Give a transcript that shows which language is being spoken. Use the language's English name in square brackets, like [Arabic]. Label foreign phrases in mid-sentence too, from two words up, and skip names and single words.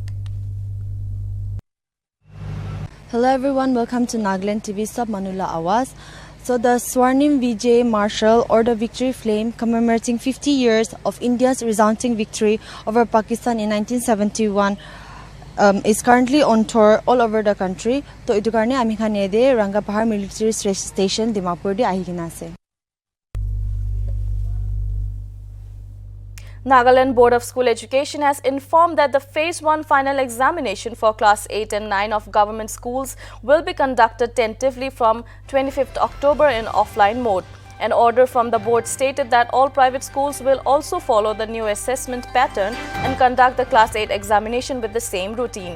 [English] Hello everyone, welcome to Nagaland TV Sub Manula Awas. So the Swarnim Vijay Marshal or the Victory Flame, commemorating 50 years of India's resounding victory over Pakistan in 1971, is currently on tour all over the country. [Naga Pidgin] So itu karone ami khane de Rangapahar military station Dimapur de ahi kina ase. [English] Nagaland Board of School Education has informed that the Phase 1 final examination for Class 8 and 9 of government schools will be conducted tentatively from 25th October in offline mode. An order from the board stated that all private schools will also follow the new assessment pattern and conduct the Class 8 examination with the same routine.